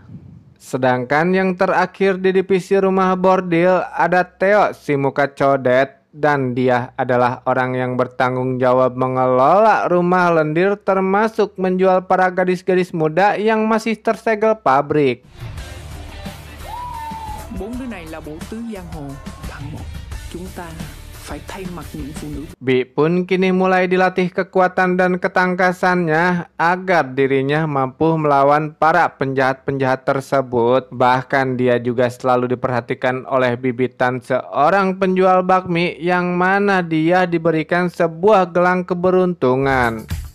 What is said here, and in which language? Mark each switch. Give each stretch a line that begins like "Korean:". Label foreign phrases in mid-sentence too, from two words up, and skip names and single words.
Indonesian: Sedangkan yang terakhir di divisi rumah bordil ada Theo si muka codet. Dan dia adalah orang yang bertanggung jawab mengelola rumah lendir termasuk menjual para gadis-gadis muda yang masih tersegel pabrik.
Vietnamese: Bốn đứa này là bộ tứ giang hồ. Bằng một, chúng ta phải thay mặt những phụ nữ.
Indonesian: Bi pun kini mulai dilatih kekuatan dan ketangkasannya agar dirinya mampu melawan para penjahat-penjahat tersebut. Bahkan dia juga selalu diperhatikan oleh bibitan seorang penjual bakmi yang mana dia diberikan sebuah gelang keberuntungan.